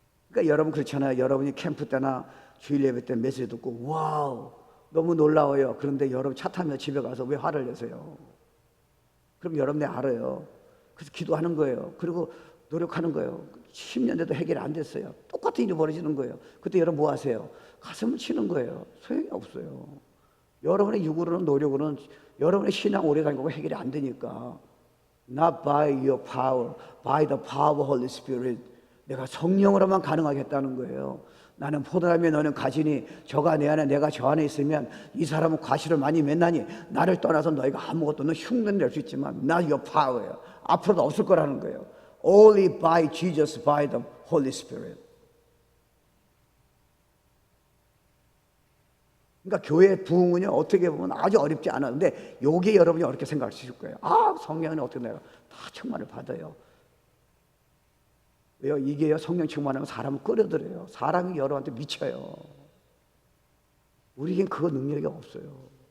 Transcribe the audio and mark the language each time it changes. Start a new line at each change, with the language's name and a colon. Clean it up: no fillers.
Korean: 그러니까 여러분 그렇잖아요. 여러분이 캠프 때나 주일 예배 때 메시지 듣고 와우 너무 놀라워요. 그런데 여러분 차 타며 집에 가서 왜 화를 내세요? 그럼 여러분 내 알아요. 그래서 기도하는 거예요. 그리고 노력하는 거예요. 10년 돼도 해결이 안 됐어요. 똑같은 일이 벌어지는 거예요. 그때 여러분 뭐 하세요? 가슴을 치는 거예요. 소용이 없어요. 여러분의 육으로는 노력으로는 여러분의 신앙 오래 다니고 해결이 안 되니까
English: Not by your power, by the power of the Holy Spirit.
Korean: 내가 성령으로만 가능하겠다는 거예요. 나는 포도나무에 너는 가지니 저가 내 안에 내가 저 안에 있으면 이 사람은 과실을 많이 맺나니 나를 떠나서 너희가 아무것도 너 흉내는 낼 수 있지만
English: not your power
Korean: 예요. 앞으로도 없을 거라는 거예요.
English: Only by Jesus, by the Holy Spirit.
Korean: 그러니까 교회 부흥은요 어떻게 보면 아주 어렵지 않았는데 요게 여러분이 어렵게 생각하실 거예요. 아 성령은 어떻게 내가 다 충만을 받아요. 왜요? 이게요 성령 충만하면 사람을 끌어들여요. 사람이 여러분한테 미쳐요. 우리에겐 그거 능력이 없어요.